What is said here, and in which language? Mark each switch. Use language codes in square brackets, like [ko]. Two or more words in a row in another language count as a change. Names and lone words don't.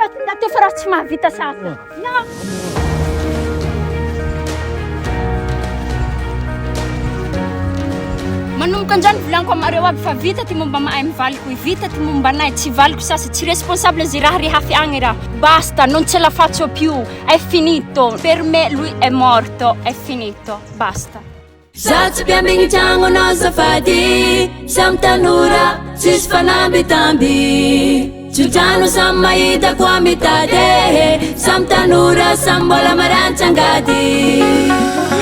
[mg] miala teo fa raha tsy mahavita sasy. Manomboka andrany volaniko amareo aby fa vita ty momba mahay mivaliko, vita ty momba anay tsy valiko sasy, tsy responsable zay raha rihafi agny raha. [it] Basta, non ce la faccio più, è finito. Per me lui è morto, è finito, basta. [mg] Zatsy piambigny tragno anao zafady, samy tanora tsisy fanambitamby. Tsodrano samy mahita koa mitady, samy tanora samy mbola marantsangady.